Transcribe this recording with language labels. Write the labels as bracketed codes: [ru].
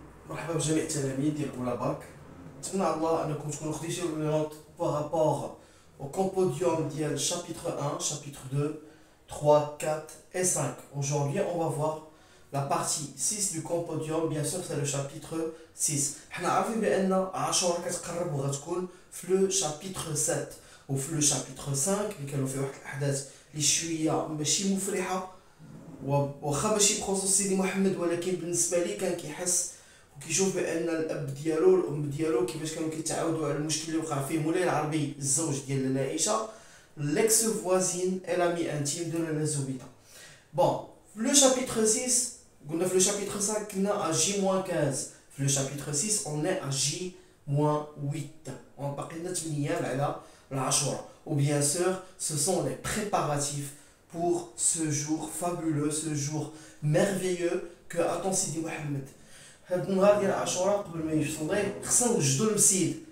[ar] مرحبا بجميع التلاميذ ديال اولى باك. نتمنى على الله انكم تكونوا خديتوا لي نوت بارابور au compendium ديال [fr] chapitre 1, chapitre 2, 3, 4 et 5. Aujourd'hui, on va voir la partie 6 du compendium. Bien sûr, c'est le chapitre 6. [ar] حنا عارفين بان عاشوراء كتقرب وغتكون في لو chapitre 7 وفي لو chapitre 5 اللي كانوا فيه واحد الاحداث اللي شويه ماشي مفرحه واخا ماشي بخصوص سيدي محمد، ولكن بالنسبه لي كان كيحس وكيشوف بان الاب ديالو والام ديالو كيفاش كانوا كيتعاودوا على المشكل اللي وقع فيه مولاي العربي الزوج ديال لاله عائشه [fr] l'ex voisine et l'ami intime de [ar] لاله زبيده. [fr] Bon, le chapitre 6 [ar] قلنا في [fr] le chapitre 5 كنا à J-15. في le chapitre 6 on est à J-8. [ar] on باقي لنا 8 ايام على العاشوراء. [fr] ou bien sûr ce sont les préparatifs pour ce jour fabuleux, ce jour merveilleux que attend Sidi Mohamed. [ar] هاد النهار ديال عاشوراء قبل ما يصلي خصنا نوجدوا المسيد.